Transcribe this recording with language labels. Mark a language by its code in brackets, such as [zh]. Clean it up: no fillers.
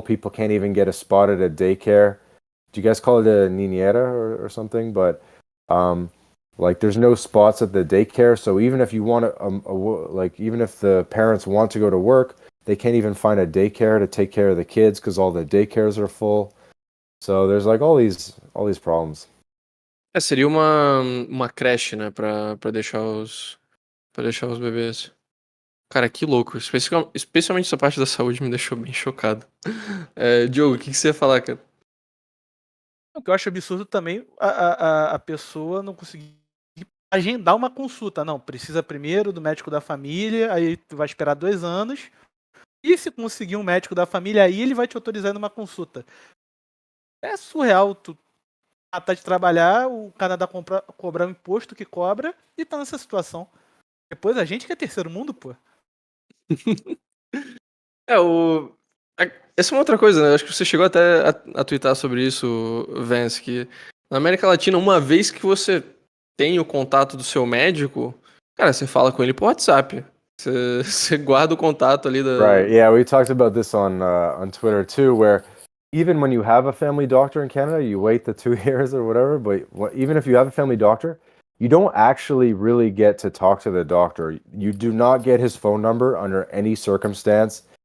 [en] People can't even get a spot at a daycare. Do you guys call it a niñera or something? But like there's no spots at the daycare. So even if you want like even if the parents want to go to work, they can't even find a daycare to take care of the kids because all the daycares are full. So there's like all these problems. [pt] Seria uma creche, né, pra deixar os bebês. Cara, que louco. Especialmente essa parte da saúde me deixou bem chocado. Diogo, o que você ia falar, cara? O que eu acho absurdo também a pessoa não conseguir agendar uma consulta. Não, precisa primeiro do médico da família, aí tu vai esperar 2 anos. E se conseguir um médico da família, aí ele vai te autorizar numa consulta. É surreal tu tá de trabalhar, o Canadá cobrar o imposto que cobra e tá nessa situação. Depois a gente que é terceiro mundo, pô. Essa é uma outra coisa, né? Acho que você chegou até a twittar sobre isso, Vance, que na América Latina, uma vez que você tem o contato do seu médico, cara, você fala com ele por WhatsApp. Você guarda o contato ali da... [en] Right, yeah, we talked about this on Twitter too, where even when you have a family doctor in Canada, you wait the 2 years or whatever, but even if you have a family doctor, you don't actually really get to talk to the doctor. You do not get his phone number under any circumstance.